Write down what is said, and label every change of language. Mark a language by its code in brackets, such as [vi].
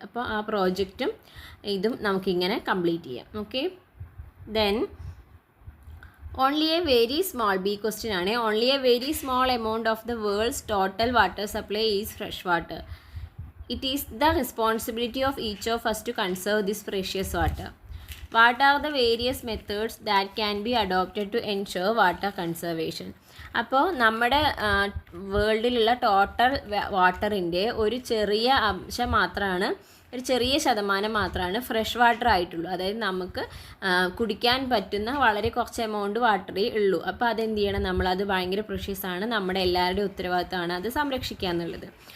[ml] അപ്പോൾ ആ പ്രോജക്റ്റും ഇതും നമുക്കിങ്ങനെ കംപ്ലീറ്റ് ചെയ്യാം. Okay. [en] Then only a very small B question ആണ്. Only a very small amount of the world's total water supply is fresh water. It is the responsibility of each of us to conserve this precious water. What are the various methods that can be adopted to ensure water conservation? [ml] അപ്പോൾ നമ്മുടെ വേൾഡിലുള്ള total വാട്ടറിൻ്റെ ഒരു ചെറിയ അംശം മാത്രമാണ്, ഒരു ചെറിയ ശതമാനം മാത്രമാണ് ഫ്രഷ് വാട്ടർ ആയിട്ടുള്ളൂ. അതായത് നമുക്ക് കുടിക്കാൻ പറ്റുന്ന വളരെ കുറച്ച് എമൗണ്ട് വാട്ടറേ ഉള്ളൂ. അപ്പോൾ അതെന്ത് ചെയ്യണം? നമ്മളത് ഭയങ്കര പ്രഷ്യസ് ആണ്, നമ്മുടെ എല്ലാവരുടെയും ഉത്തരവാദിത്തമാണ് അത് സംരക്ഷിക്കുക എന്നുള്ളത്.